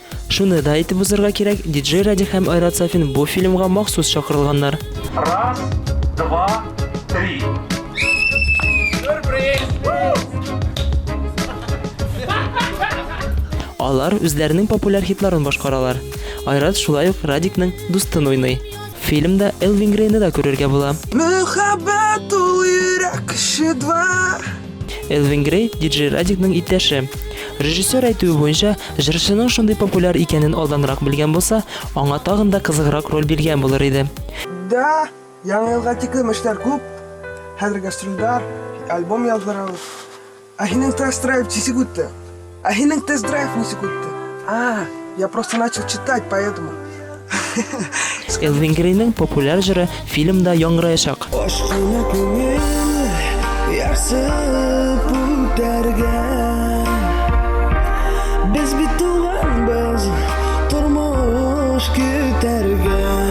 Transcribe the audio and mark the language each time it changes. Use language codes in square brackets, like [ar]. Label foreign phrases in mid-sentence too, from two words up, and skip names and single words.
[tt] Шуны да әйтеп узарга кирәк, диджей Радик һәм Айрат Сафин бу фильмга махсус чакырылганнар. [ru] Раз, два, три. [tt] Алар үзләренең популяр хитларын башкаралар. Айрат шулай ук Радикның дустын уйный. Фильмда Элвин Грейны да күрергә була. Мөхәббәт ул йөрәк кеше два. Элвин Грей диджей Радикның иптәше. Режиссер әйтүе буенча, җырчының шундый популяр икәнен алданрак белгән булса, аңа тагын да кызыграк роль биргән булыр иде. Да, яңа елга тиклем эшләр күп. Хәзер гастрольләр, альбом яздырабыз. А һинең тест-драйв ничек үтте? А һинең тест-драйв ничек үтте? [ru] Я просто начал читать, поэтому. [tt] Элвин Грейның популяр җыры фильмда яңгыраячак. Ашкына күңел ярсып үтәргә. Без бит туганбыз, тормыш көтәргә.